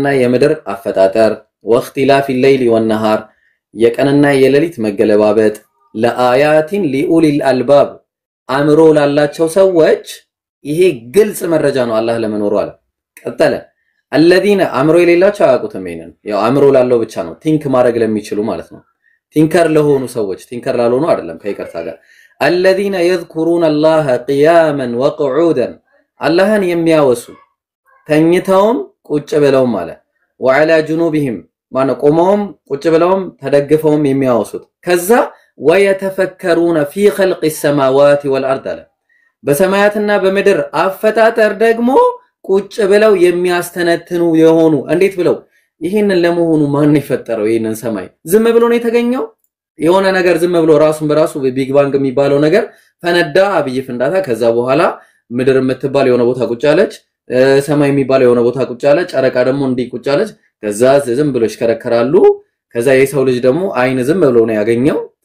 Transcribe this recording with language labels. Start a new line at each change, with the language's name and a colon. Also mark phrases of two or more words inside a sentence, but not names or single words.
Amharic: የምድር አፈጣጠር
Arabic: واختلاف الليل والنهار
Amharic: የቀንና የሌሊት መገለባበጥ
Arabic: لآيات لأولي الألباب
Amharic: አእምሮ ላላቸው ሰዎች ይሄ ግልጽ መረጃ ነው አላህ ለመኖሩ አለ። ቀጠለ الذين አእምሮ የሌላቸው አያውቁትም። ይሄንን ያው አእምሮ ላለው ብቻ ነው ቲንክ ማድረግ ለሚችሉ ማለት ነው። ቲንከር ለሆኑ ሰዎች ቲንከር ላልሆኑ አይደለም ከይቅርታ ጋር
Arabic: الذين يذكرون الله قياما وقعودا
Amharic: አላህን የሚያወሱ ተኝተውም ቁጭ ብለውም አለ
Arabic: وعلى جنوبهم
Amharic: ማነው ቆመውም ቁጭ ብለውም ተደግፈውም የሚያወሱት ከዛ
Arabic: ويتفكرون في خلق السماوات والارض
Amharic: አለ በሰማያትና በምድር አፈጣጠር ደግሞ ቁጭ ብለው የሚያስተነትኑ የሆኑ እንዴት ብለው ይሄንን ለመሆኑ ማን ይፈጠረው? ይሄንን ሰማይ ዝም ብሎ ነው የተገኘው? የሆነ ነገር ዝም ብሎ ራሱን በራሱ ቢግ ባንግ የሚባለው ነገር ፈነዳ፣ አብይ ፍንዳታ። ከዛ በኋላ ምድር የምትባል የሆነ ቦታ ቁጭ አለች፣ ሰማይ የሚባል የሆነ ቦታ ቁጭ አለ፣ ጨረቃ ደግሞ እንዲህ ቁጭ አለች። ከዛ ዝም ብሎ ይሽከረከራሉ። ከዛ የሰው ልጅ ደግሞ አይን ዝም ብሎ ነው ያገኘው።